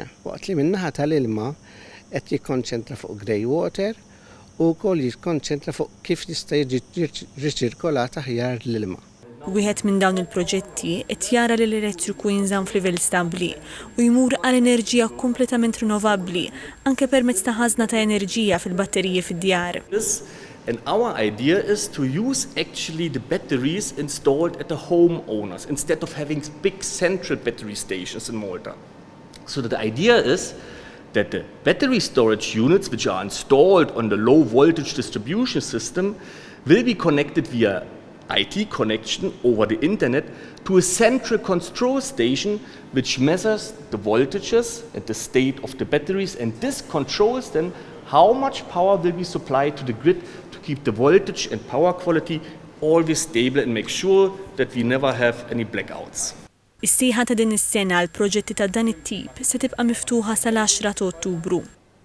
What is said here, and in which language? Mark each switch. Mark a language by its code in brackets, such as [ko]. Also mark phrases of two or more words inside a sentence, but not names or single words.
[mt] Waqt li min-naħa tal-ilma qed jikkonċentra fuq [en] grey water [mt] u wkoll jikkonċentra fuq kif jista' jiġi riċirkolat aħjar l-ilma. Wieħed minn dawn il-proġetti qed jara li l-elettriku jinżamm f'livell stabbli u jmur għal enerġija kompletament rinnovabbli anke permezz ta' ħażna ta' enerġija fil-batteriji fid-djar. [en] And our idea is to use actually the batteries installed at the homeowners instead of having big central battery stations in Malta. So the idea is that the battery storage units which are installed on the low voltage distribution system will be connected via IT connection over the internet to a central control station which measures the voltages and the state of the batteries, and this controls then how much power will be supplied to the grid to keep the voltage and power quality always stable and make sure that we never have any blackouts. [mt] Is-sieħa ta' din is-sena għal proġetti ta' dan it-tip se tibqa' miftuħa sal-10 ta' Ottubru.